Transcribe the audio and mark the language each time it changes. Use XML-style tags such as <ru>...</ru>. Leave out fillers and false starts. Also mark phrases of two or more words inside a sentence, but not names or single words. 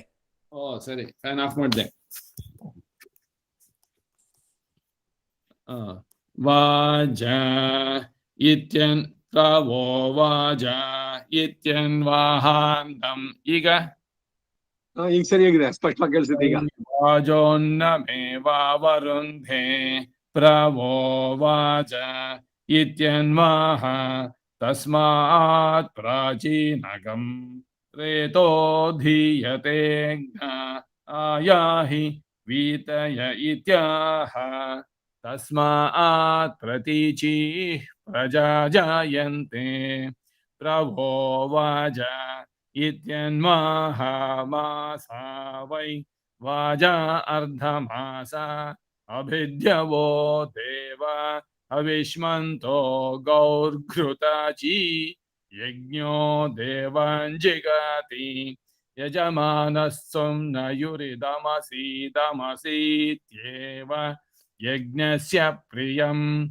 <kn>ಓ ಸರಿ</kn> <en>fan off</en> <kn>ಮಾಡಿದೆ</kn> <sa>ವಾಜ ಇತ್ಯನ್ ಪ್ರವೋ ವಾಜ ಇತ್ಯನ್ವಾಹಾಂತಂ</sa> <kn>ಈಗ ಈಗ ಸರಿಯಾಗಿದೆ ಸ್ಪಷ್ಟವಾಗಿ ಕೇಳಿಸುತ್ತೆ ಈಗ</kn> <sa>ವಾಜೋನ್ನಮೇವಾವರುಂಧೆ ಪ್ರವೋ ವಾಜ ಇತ್ಯನ್ವಾಹ ತಸ್ಮಾತ್ ಪ್ರಾಚೀನಗಂ ರೇತೋಧೀಯತೆ ಆಯಾಹಿ ವೀತಯ ಇತ್ಯಾಹ ತಸ್ಮಾತ್ ಪ್ರತೀಚೀಃ ಪ್ರಜಾ ಜಾಯಂತೆ ಪ್ರವೋ ವಾಜ ಇತ್ಯನ್ವಾಹ ಮಾಸಾ ವೈ ವಾಜಾ ಅರ್ಧಮಾಸ ಅಭಿದ್ಯವೋ ದೇವ ಅವಿಷ್ಮಂತೋ ಗೌರ್ಘೃತಾಚಿ ಯಜ್ಞೋ ದೇವಾಂಜಿಗಾತಿ ಯಜಮಾನಸ್ಸುಂ ನಯುರಿದಮಸೀದಮಸೀತ್ಯೇವ ಯಜ್ಞಸ್ಯ ಪ್ರಿಯಂ</sa>